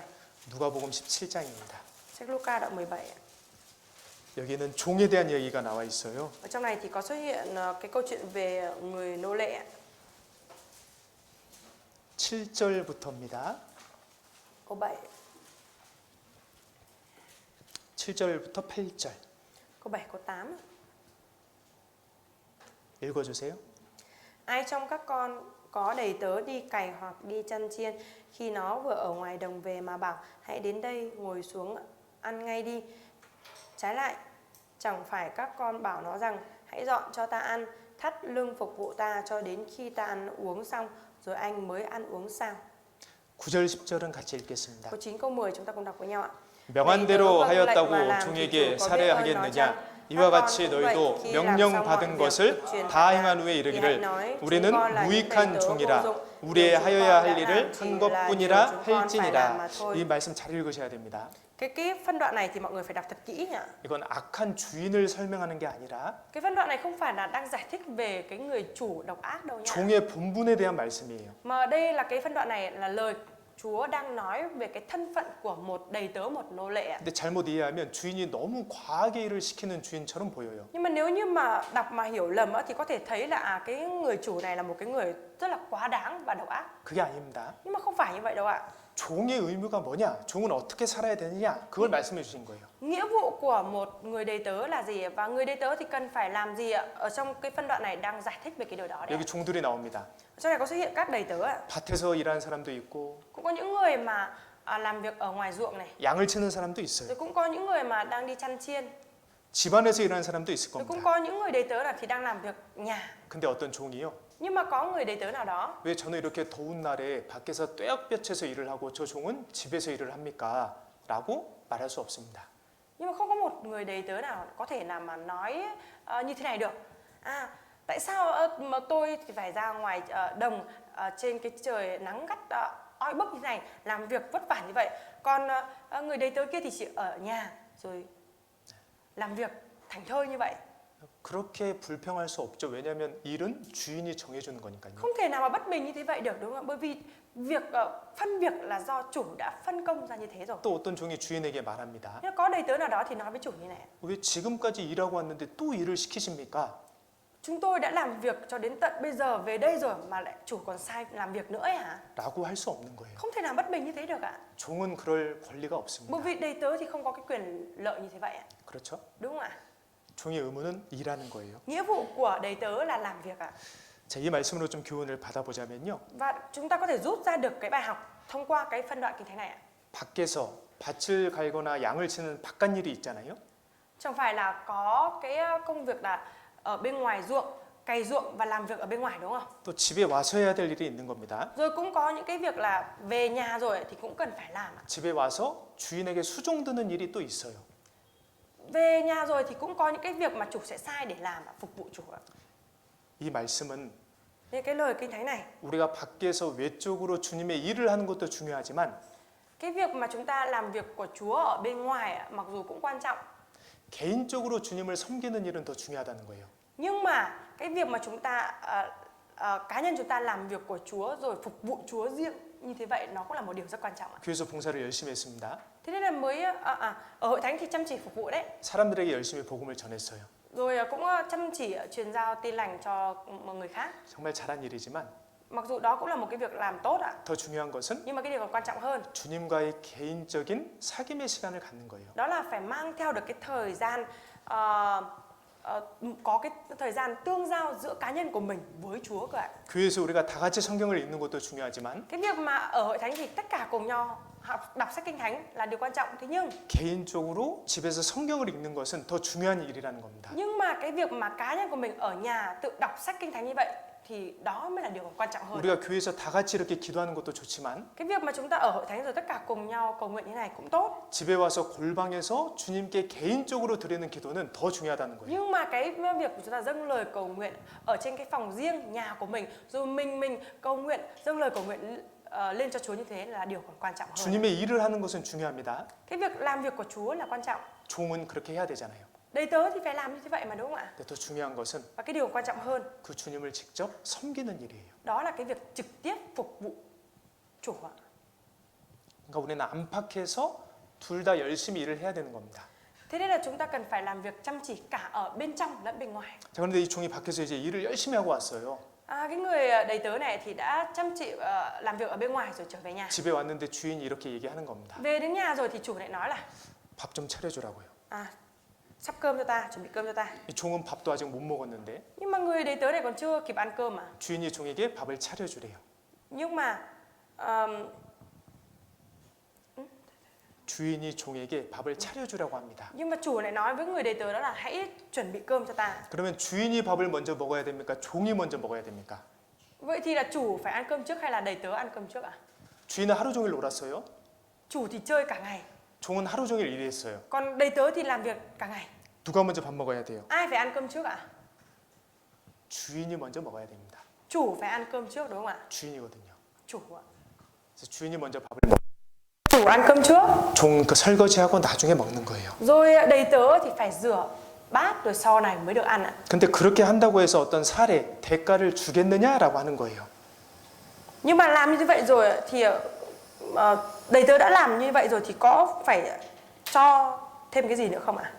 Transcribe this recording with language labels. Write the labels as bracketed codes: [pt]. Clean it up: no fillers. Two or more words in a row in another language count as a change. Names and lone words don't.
[ko] 누가복음 17장입니다. [vi] Sách Luca đoạn 17 ạ. [ko] 여기는 종에 대한 얘기가 나와 있어요. [vi] Ở trong này thì có xuất hiện cái câu chuyện về người nô lệ ạ. [ko] 7절부터입니다. [vi] Câu 7. [ko] 7절부터 8절. [vi] Câu 7, câu 8. [ko] 읽어주세요. [vi] Ai trong các con có đầy tớ đi cày hoặc đi chăn chiên, khi nó vừa ở ngoài đồng về mà bảo hãy đến đây ngồi xuống ăn ngay đi. Trái lại, chẳng phải các con bảo nó rằng hãy dọn cho ta ăn, thắt lưng phục vụ ta cho đến khi ta ăn uống xong, rồi anh mới ăn uống sao. [ko] 9절 10절은 같이 읽겠습니다. [vi] Câu 9, câu 10 chúng ta cùng đọc với nhau ạ. [ko] 명한 대로 하였다고 종에게 살해하겠느냐? 이와 같이 너희도 명령받은 것을 다 행한 후에 이르기를 우리는 무익한 종이라 우리의 하여야 할 일을 한 것뿐이라 할지니라. 이 말씀 잘 읽으셔야 됩니다. [vi] Cái phân đoạn này thì mọi người phải đọc thật kỹ nhỉ. [ko] 이건 악한 주인을 설명하는 게 아니라 [vi] Cái phân đoạn này không phải là đang giải thích về cái người chủ độc ác đâu nhá. [ko] 종의 본분에 대한 말씀이에요. [vi] Mà đây là cái phân đoạn này là lời Chúa đang nói về cái thân phận của một đầy tớ, một nô lệ. [ko] 근데 잘못 이해하면 주인이 너무 과하게 일을 시키는 주인처럼 보여요. [vi] Nhưng mà nếu như mà đọc mà hiểu lầm thì có thể thấy là cái người chủ này là một cái người rất là quá đáng và độc ác. [ko] 그게 아닙니다. [vi] Nhưng mà không phải như vậy đâu ạ. [ko] 종의 의무가 뭐냐? 종은 어떻게 살아야 되느냐? 그걸 말씀해 주신 거예요. [vi] Nghĩa vụ của một người đầy tớ là gì và người đầy tớ thì cần phải làm gì ạ? Ở trong cái phân đoạn này đang giải thích về cái điều đó đấy. [ko] 여기 종들이 나옵니다. [vi] Ở trong này có xuất hiện các đầy tớ ạ. [ko] 밭에서 일하는 사람도 있고 [vi] Cũng có những người mà làm việc ở ngoài ruộng này. [ko] 양을 치는 사람도 있어요. [vi] Rồi cũng có những người mà đang đi chăn chiên. [ko] 집안에서 일하는 사람도 있을 [vi] Rồi cũng [ko] 겁니다. [vi] có những người đầy tớ là thì đang làm việc nhà. [ko] 근데 어떤 종이요? [vi] Nhưng mà có người đầy tớ nào đó, [ko] 왜 저는 이렇게 더운 날에 밖에서 떼약볕에서 일을 하고 저 종은 집에서 일을 합니까? 라고 말할 수 없습니다. [vi] nhưng mà không có một người đầy tớ nào có thể nào mà nói như thế này được. Tại sao mà tôi thì phải ra ngoài đồng trên cái trời nắng gắt oi bức như thế này, làm việc vất vả như vậy, còn người đầy tớ kia thì chỉ ở nhà rồi làm việc thảnh thơi như vậy. [ko] 그렇게 불평할 수 없죠. 왜냐하면 일은 주인이 정해주는 거니까요. [vi] Không thể nào mà bất bình như thế vậy được, đúng không? Bởi vì việc phân việc là do chủ đã phân công ra như thế rồi. [ko] 또 어떤 종이 주인에게 말합니다. [vi] Nhưng có đầy tớ nào đó thì nói với chủ như này: [ko] 왜 지금까지 일하고 왔는데 또 일을 시키십니까? [vi] chúng tôi đã làm việc cho đến tận bây giờ về đây rồi mà lại chủ còn sai làm việc nữa ấy hả? [ko] 라고 할 수 없는 거예요. [vi] Không thể nào bất bình như thế được ạ. [ko] 종은 그럴 권리가 없습니다. [vi] Bởi vì đầy tớ thì không có cái quyền lợi như thế vậy ạ. [ko] 그렇죠? [vi] Đúng không ạ? [ko] 종의 의무는 일하는 거예요. [vi] Nghĩa vụ của đầy tớ là làm việc ạ. [ko] 자, 이 말씀으로 좀 교훈을 받아보자면요. [vi] Và chúng ta có thể rút ra được cái bài học thông qua cái phân đoạn kinh thánh này ạ. [ko] 밖에서 밭을 갈거나 양을 치는 바깥 일이 있잖아요. [vi] Chẳng phải là có cái công việc là ở bên ngoài ruộng, cày ruộng và làm việc ở bên ngoài đúng không? [ko] 또 집에 와서 해야 될 일이 있는 겁니다. [vi] Rồi cũng có những cái việc là về nhà rồi thì cũng cần phải làm ạ. [ko] 집에 와서 주인에게 수종드는 일이 또 있어요. [vi] Về nhà rồi thì cũng có những cái việc mà chủ sẽ sai để làm ạ, phục vụ chủ ạ. [ko] 이 말씀은 [vi] Nên cái lời kinh thánh này, [ko] 우리가 밖에서 외적으로 주님의 일을 하는 것도 중요하지만 [vi] cái việc mà chúng ta làm việc của Chúa ở bên ngoài ạ, mặc dù cũng quan trọng, [ko] 개인적으로 주님을 섬기는 일은 더 중요하다는 거예요. [vi] nhưng mà cái việc mà chúng ta cá nhân chúng ta làm việc của Chúa rồi phục vụ Chúa riêng như thế vậy nó cũng là một điều rất quan trọng ạ. [ko] 교회에서 봉사를 열심히 했습니다. [vi] Thế nên là mới ở hội thánh thì chăm chỉ phục vụ đấy. [ko] 사람들에게 열심히 복음을 전했어요. [vi] Rồi cũng chăm chỉ truyền giao tin lành cho mọi người khác. [ko] 정말 잘한 일이지만 [vi] Mặc dù đó cũng là một cái việc làm tốt ạ. [ko] 더 중요한 것은 [vi] Nhưng mà cái điều còn quan trọng hơn, [ko] 주님과의 개인적인 사귐의 시간을 갖는 거예요. [vi] đó là phải mang theo được cái thời gian có cái thời gian tương giao giữa cá nhân của mình với Chúa cơ ạ. [ko] 교회에서 우리가 다 같이 성경을 읽는 것도 중요하지만 [vi] Cái việc mà ở hội thánh thì tất cả cùng nhau đọc sách kinh thánh là điều quan trọng. Thế nhưng [ko] 개인적으로 집에서 성경을 읽는 것은 더 중요한 일이라는 겁니다. [vi] nhưng mà cái việc mà cá nhân của mình ở nhà tự đọc sách kinh thánh như vậy thì đó mới là điều quan trọng hơn. [ko] 우리가 교회에서 다 같이 이렇게 기도하는 것도 좋지만 [vi] Cái việc mà chúng ta ở hội thánh rồi tất cả cùng nhau cầu nguyện như này cũng tốt. [ko] 집에 와서 골방에서 주님께 개인적으로 드리는 기도는 더 중요하다는 거예요. [vi] Nhưng mà cái việc của chúng ta dâng lời cầu nguyện ở trên cái phòng riêng nhà của mình, rồi mình cầu nguyện, dâng lời cầu nguyện lên cho Chúa như thế là điều còn quan trọng hơn. [ko] 주님의 일을 하는 것은 중요합니다. [vi] Cái việc làm việc của Chúa là quan trọng. [ko] 종은 그렇게 해야 되잖아요. [vi] Đầy tớ thì phải làm như thế vậy mà đúng không ạ? [ko] 근데 더 중요한 것은 [vi] Và cái điều quan trọng hơn [ko] 그 주님을 직접 섬기는 일이에요. [vi] đó là cái việc trực tiếp phục vụ chủ ạ. [ko] 그러니까 우리는 안팎에서 둘 다 열심히 일을 해야 되는 겁니다. [vi] Thế nên là chúng ta cần phải làm việc chăm chỉ cả ở bên trong lẫn bên ngoài. [ko] 자, 그런데 이 종이 밖에서 이제 일을 열심히 하고 왔어요. [vi] Cái người đầy tớ này thì đã chăm chỉ làm việc ở bên ngoài rồi trở về nhà. [ko] 집에 왔는데 주인이 이렇게 얘기하는 겁니다. [vi] Về đến nhà rồi thì chủ lại nói là [ko] 밥 좀 차려주라고요. [vi] sắp cơm cho ta, chuẩn bị cơm cho ta. [ko] 이 종은 밥도 아직 못 먹었는데 [vi] Nhưng mà người đầy tớ này còn chưa kịp ăn cơm mà. [ko] 주인이 종에게 밥을 차려주래요. [vi] Nhưng mà [ko] 주인이 종에게 밥을 차려주라고 합니다. [vi] nhưng mà chủ lại nói với người đầy tớ đó là hãy chuẩn bị cơm cho ta. [ko] 그러면 주인이 밥을 먼저 먹어야 됩니까? 종이 먼저 먹어야 됩니까? [vi] Vậy thì là chủ phải ăn cơm trước hay là đầy tớ ăn cơm trước ạ? [ko] 주인은 하루 종일 놀았어요. [vi] Chủ thì chơi cả ngày, [ko] 종은 하루 종일 일했어요. [vi] còn đầy tớ thì làm việc cả ngày. [ko] 누가 먼저 밥 먹어야 돼요? [vi] Ai phải ăn cơm trước ạ? [ko] 주인이 먼저 먹어야 됩니다. [vi] Chủ phải ăn cơm trước đúng không ạ? [ko] 주인이거든요. [vi] Chủ ạ. [ko] 그래서 주인이 먼저 밥을 먹. [vi] Chủ ăn cơm trước, [ko] 종 그 설거지하고 나중에 먹는 거예요. [vi] rồi đầy tớ thì phải rửa bát rồi sau này mới được ăn ạ. [ko] 근데 그렇게 한다고 해서 어떤 사례, 대가를 주겠느냐라고 하는 거예요. [vi] Nhưng mà làm như vậy rồi thì đầy tớ đã làm như vậy rồi thì có phải cho thêm cái gì nữa không ạ?